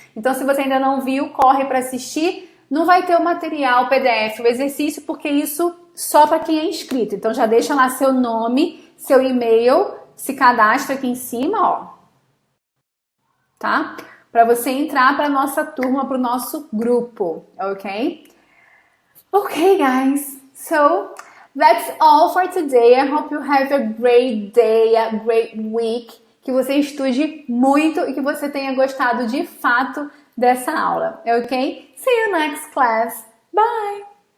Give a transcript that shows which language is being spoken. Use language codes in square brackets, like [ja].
[pt] Então, se você ainda não viu, corre para assistir. Não vai ter o material, o PDF, o exercício, porque isso só para quem é inscrito. Então, já deixa lá seu nome, seu e-mail, se cadastra aqui em cima, ó. Tá? Para você entrar para nossa turma, para o nosso grupo, ok? [en] Okay, guys. So, that's all for today. I hope you have a great day, a great week. [pt] Que você estude muito e que você tenha gostado de fato dessa aula, ok? [en] See you next class. Bye!